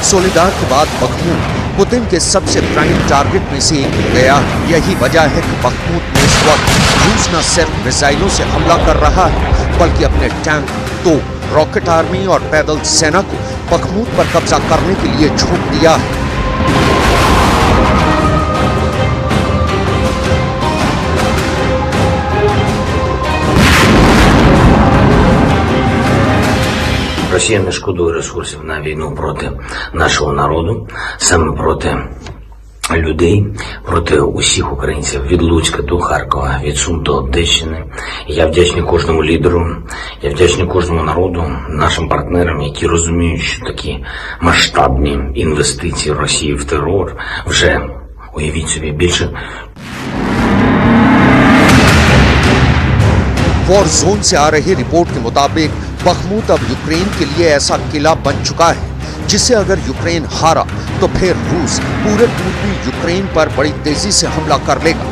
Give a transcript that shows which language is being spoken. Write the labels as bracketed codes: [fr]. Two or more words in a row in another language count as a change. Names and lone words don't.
[hi] सोलेदार के बाद बखमूत पुतिन के सबसे [en] prime target [hi] में से एक हो गया। यही वजह है कि बखमूत में इस वक्त रूस न सिर्फ मिसाइलों से हमला कर रहा है, बल्कि अपने टैंक, तोप, [en] rocket army [hi] और पैदल सेना को बखमूत पर कब्जा करने के लिए झोंक दिया है। [uk] Росія не шкодує ресурсів на війну проти нашого народу, саме проти людей, проти усіх українців від Луцька до Харкова, від Сум до Одещини. Я вдячний кожному лідеру, я вдячний кожному народу, нашим партнерам, які розуміють, що такі масштабні інвестиції Росії в терор вже, уявіть собі, більше. [en] war zone [hi] से आ रही रिपोर्ट के मुताबिक बखमूत अब यूक्रेन के लिए ऐसा किला बन चुका है जिसे अगर यूक्रेन हारा तो फिर रूस पूरे पूर्वी यूक्रेन पर बड़ी तेजी से हमला कर लेगा।